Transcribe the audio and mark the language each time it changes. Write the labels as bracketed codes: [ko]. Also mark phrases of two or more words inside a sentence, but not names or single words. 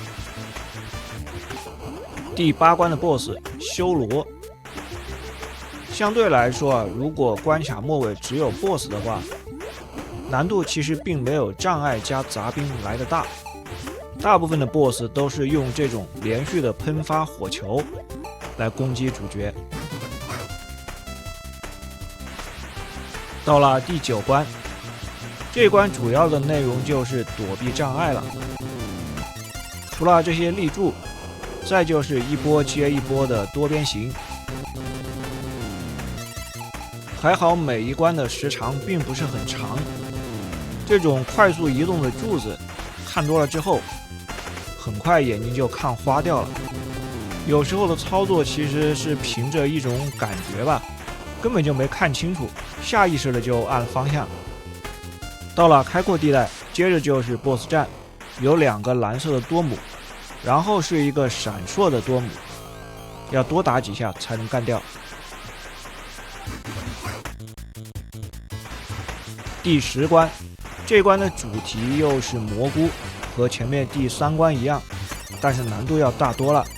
[zh] 第8關的 BOSS 修羅，相對來說啊，如果關卡末尾只有 BOSS 的話，難度其實並沒有障礙加雜兵來得大。大部分的 BOSS 都是用這種連續的噴發火球來攻擊主角。到了第9關，這一關主要的內容就是躲避障礙了。除了這些立柱，再就是一波接一波的多邊形。還好每一關的時長並不是很長，這種快速移動的柱子看多了之後，很快眼睛就看花掉了。有時候的操作其實是憑着一種感覺吧，根本就沒看清楚，下意識的就按方向。到了開闊地帶，接着就是 BOSS 戰，有2個藍色的多姆，然後是一個閃爍的多姆，要多打幾下才能幹掉。第10關，這關的主題又是蘑菇，和前面第3關一樣，但是難度要大多了。